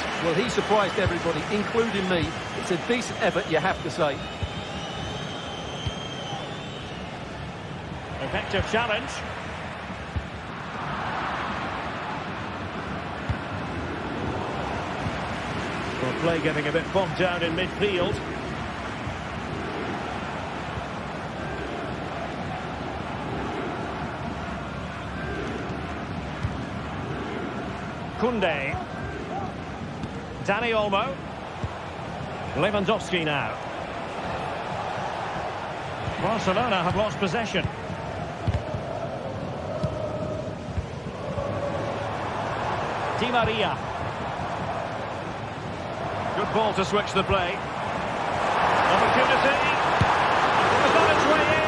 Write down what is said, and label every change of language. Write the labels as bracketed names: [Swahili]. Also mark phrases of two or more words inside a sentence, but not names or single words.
[English] Well, he surprised everybody, including me. It's a decent effort, you have to say. Effective challenge. Well, play getting a bit bogged down in midfield. Koundé. Dani Olmo. Lewandowski now. Barcelona have lost possession. Di Maria. Good ball to switch the play. Opportunity. It's on its way in.